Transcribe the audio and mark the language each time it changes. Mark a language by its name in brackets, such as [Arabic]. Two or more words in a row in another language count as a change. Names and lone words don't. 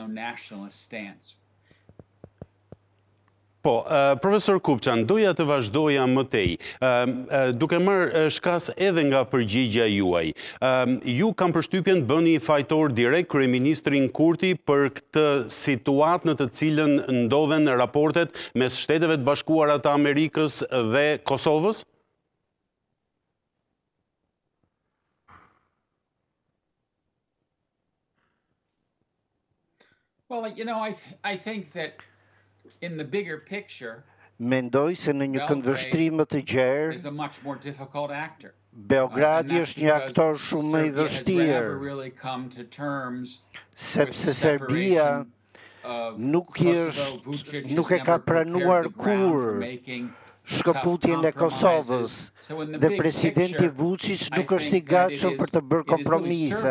[Albanian] Po, profesor Cupchan, doja të vazhdoja më tej, duke marrë shkas edhe nga përgjigja juaj. Ju kam përshtypjen bëni fajtor direkt kryeministrin Kurti për këtë situatë në të cilën ndodhen raportet mes Shteteve të Bashkuara të Amerikës dhe Kosovës? [English] Well, I think that in the bigger picture, [Albanian] mendoj se në një këndvështrim më të gjerë, Beogradi është një aktor shumë më i vështirë, sepse Serbia nuk e ka pranuar kurrë shkëputjen e Kosovës dhe presidenti Vučić nuk është i gatshëm për të bërë kompromise.